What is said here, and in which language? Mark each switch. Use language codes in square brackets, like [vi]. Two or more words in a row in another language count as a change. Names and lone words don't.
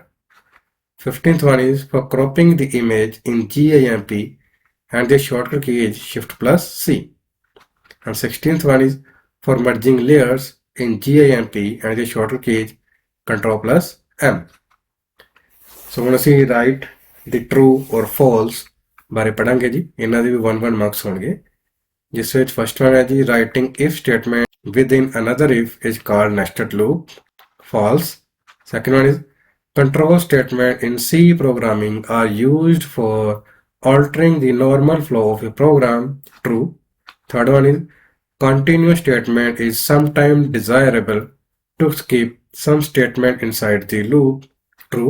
[en] 15th one is for cropping the image in GIMP, and the shortcut key is Shift plus C. And 16th one is for merging layers in GIMP, and the shortcut key is Ctrl plus M. [pa] So ਹੁਣ ਅਸੀਂ [en] write the true or false [pa] ਬਾਰੇ ਪੜਾਂਗੇ ਜੀ। ਇਹਨਾਂ ਦੇ ਵੀ 1 ਮਾਰਕਸ ਹੋਣਗੇ, ਜਿਸ ਵਿੱਚ [en] first one [pa] ਹੈ ਜੀ [en] writing if statement within another if is called nested loop, false. Second one is control statement in C programming are used for altering the normal flow of a program, true. Third one is continuous statement is sometimes desirable to skip some statement inside the loop, true.